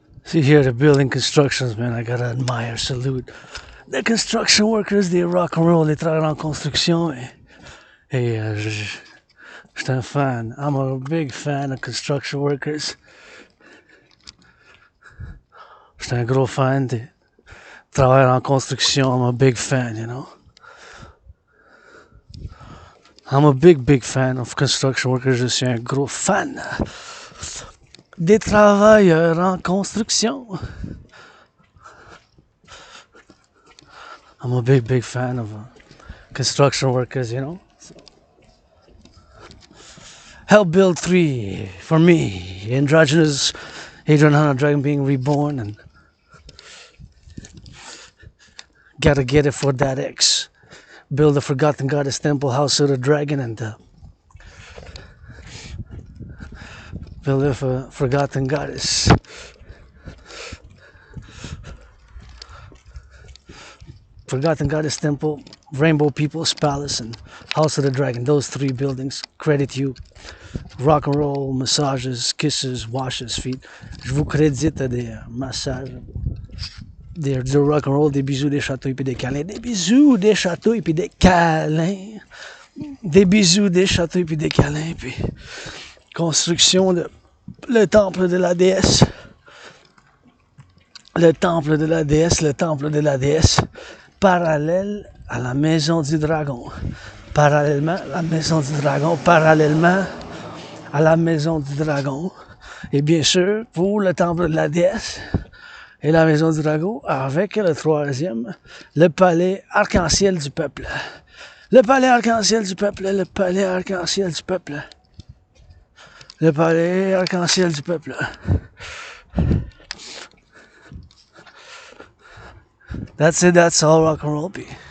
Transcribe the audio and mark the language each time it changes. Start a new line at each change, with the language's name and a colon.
English: See here, the building constructions, man, I gotta admire, salute. The construction workers,
French: des rock-and-roll, les travailleurs en construction. Et j'étais un fan.
English: I'm a big fan of construction workers.
French: J'étais un gros fan des travailleurs en construction.
English: I'm a big fan, you know. I'm a big fan of construction workers.
French: Je suis un gros fan des travailleurs en construction.
English: I'm a big fan of construction workers, you know. So. Help build 3 for me. Androgynous Adrian Hunter Dragon being reborn and gotta get it for that X. Build the Forgotten Goddess Temple, House of the Dragon, and build the Forgotten Goddess. Forgotten Goddess Temple, Rainbow People's Palace, and House of the Dragon. Those 3 buildings. Credit you. Rock and roll, massages, kisses, washes, feet.
French: Je vous crédite des massages. Du rock and roll, des bisous, des chatouilles puis des câlins. Des bisous, des chatouilles puis des câlins. Des bisous, des chatouilles puis des câlins. Puis construction de le temple de la déesse. Le temple de la déesse, le temple de la déesse. Parallèle à la maison du dragon. Parallèlement à la maison du dragon. Parallèlement à la maison du dragon. Et bien sûr, pour le temple de la déesse et la maison du dragon, avec le 3e, le palais arc-en-ciel du peuple. Le palais arc-en-ciel du peuple, le palais arc-en-ciel du peuple. Le palais arc-en-ciel du peuple.
English: That's it, that's all rock and roll be.